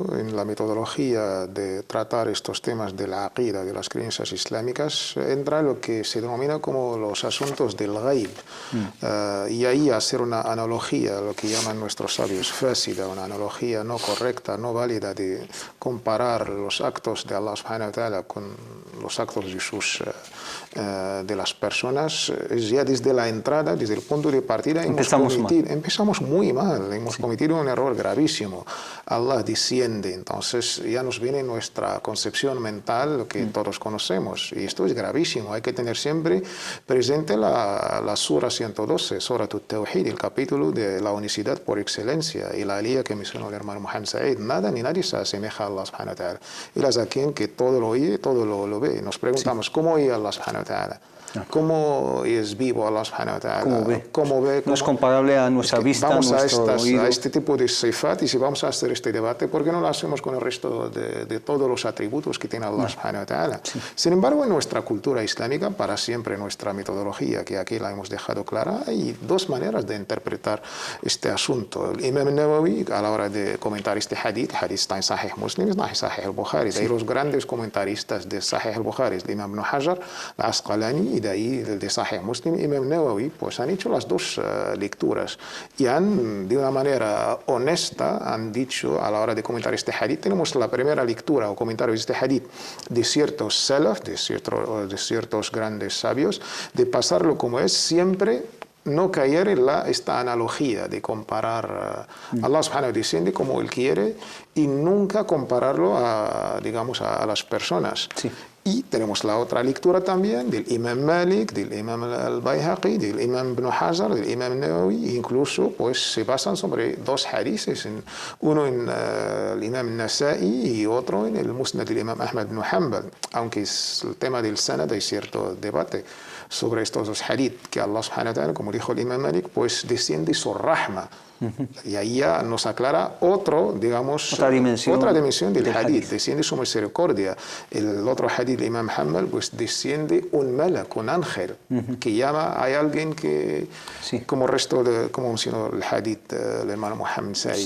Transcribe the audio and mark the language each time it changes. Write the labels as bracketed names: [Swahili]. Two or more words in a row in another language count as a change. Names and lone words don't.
[Spanish] En la metodología de tratar estos temas de la aqida, de las creencias islámicas, entra lo que se denomina como los asuntos del ghaib. Y ahí hacer una analogía, lo que llaman nuestros sabios fácida, una analogía no correcta, no válida, de comparar los actos de [Arabic] الله سبحانه وتعالى [Spanish] con los actos de las personas, es ya desde la entrada, desde el punto de partida, empezamos muy mal, hemos cometido un error gravísimo. Allah desciende, entonces ya nos viene nuestra concepción mental, lo que todos conocemos, y esto es gravísimo. Hay que tener siempre presente la sura 112, Sura At-Tawhid, el capítulo de la unicidad por excelencia, y la alía que mencionó el hermano Muhammad Said. Nada ni nadie se asemeja a [Arabic] الله سبحانه وتعالى. [Spanish] Él es aquel que todo lo oye, todo lo ve. Nos preguntamos, ¿cómo oye [Arabic] الله سبحانه وتعالى? [Spanish] ¿Cómo es vivo [Arabic] الله سبحانه وتعالى? [Spanish] ¿Cómo ve? No es comparable a nuestra vista, vamos nuestro oído. a este tipo de sifat, y si vamos a hacer este debate, ¿por qué no lo hacemos con el resto de todos los atributos que tiene [Arabic] الله سبحانه وتعالى? [Spanish] Sí. Sin embargo, en nuestra cultura islámica, para siempre nuestra metodología, que aquí la hemos dejado clara, hay dos maneras de interpretar este asunto. El Imam Nawawi, a la hora de comentar este hadith está en Sahih Muslim, en Sahih al-Bukhari. De ahí los grandes comentaristas de Sahih al-Bukhari, el Imam Ibn Hajar, al-Asqalani, y de ahí el de Sahih Muslim, Imam Nawawi, pues han hecho las dos lecturas y han, de una manera honesta, han dicho a la hora de comentar este hadith, tenemos la primera lectura o comentario de este hadith de ciertos salaf, de ciertos grandes sabios, de pasarlo como es, siempre no caer en esta analogía de comparar [Arabic] الله سبحانه وتعالى [Spanish] desciende como Él quiere y nunca compararlo a las personas. Sí. Y tenemos la otra lectura también del Imam Malik, del Imam al-Bayhaqi, del Imam Ibn Hajar, del Imam Nawawi, incluso pues se basan sobre dos hadices, uno en el Imam Nasa'i y otro en el Musnad del Imam Ahmad ibn Hanbal, aunque es el tema del sanad hay cierto debate sobre estos dos hadith, que [Arabic] الله سبحانه وتعالى, [Spanish] como dijo el Imam Malik, pues desciende su rahma. Y ahí ya nos aclara otra dimensión del hadith, desciende su misericordia. El otro hadith, el Imam Hanbal, pues desciende un malak, un ángel, que llama, hay alguien que, como mencionó el hadith del hermano Muhammad Said.